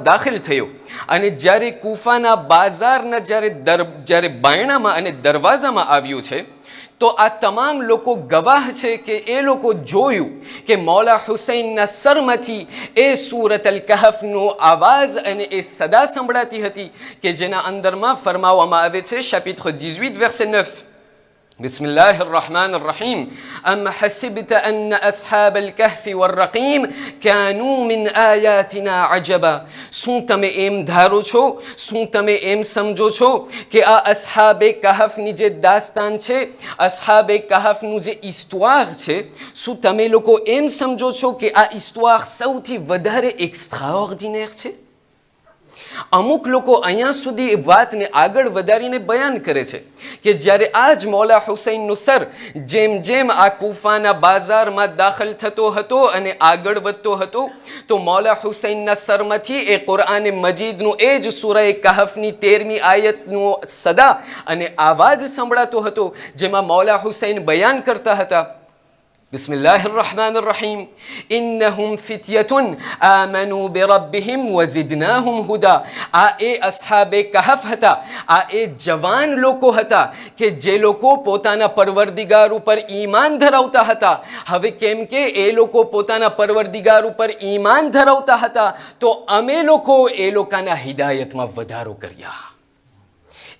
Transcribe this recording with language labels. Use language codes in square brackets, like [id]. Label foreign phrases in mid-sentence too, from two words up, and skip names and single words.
[gu] દાખલ થયો અને જ્યારે કૂફાના બાજારના જ્યારે બાયણામાં અને દરવાજામાં આવ્યું છે તો આ તમામ લોકો ગવાહ છે કે એ લોકો જોયું કે મૌલા હુસૈનના સરમાંથી એ સૂરત અલ કહફનો આવાજ અને એ સદા સંભળાતી હતી કે જેના અંદરમાં ફરમાવવામાં આવે છે [fr] chapitre 18 verset 9: [ar] بسم الله الرحمن الرحيم أم حسبت أن أصحاب الكهف والرقيم كانوا من آياتنا عجبا. [gu] શું તમે એમ ધારો છો, શું તમે એમ સમજો છો કે આ અસ્હાબે કહફની જે દાસ્તાન છે, અસ્હાબે કહફનું જે ઇસ્તુઆર છે, શું તમે લોકો એમ સમજો છો કે આ ઇસ્તુઆર સૌથી વધારે એક્સ્ટ્રાઓર્ડિનેર છે? અમુક લોકો અહીંયા સુધી વાતને આગળ વધારીને બયાન કરે છે કે જ્યારે આ જ મૌલા હુસૈનનો સર જેમ જેમ આ કૂફાના બાજારમાં દાખલ થતો હતો અને આગળ વધતો હતો તો મૌલા હુસૈનના સરમાંથી એ કુરઆન મજીદનું એ જ સૂરા કહફની 13મી આયતનો સદા અને આવાજ સંભળાતો હતો, જેમાં મૌલા હુસૈન બયાન કરતા હતા: [ar] بسم الله الرحمن الرحيم إنهم فتية آمنوا بربهم وزدناهم هدى. [gu] આ એ અસ્હાબે કહફ હતા, આ એ જવાન લોકો હતા કે જે લોકો પોતાના પરવરદિગાર ઉપર ઈમાન ધરાવતા હતા. હવે કેમ કે એ લોકો પોતાના પરવરદિગાર ઉપર ઈમાન ધરાવતા હતા તો અમે લોકો એ લોકોના હિદાયતમાં વધારો કર્યા.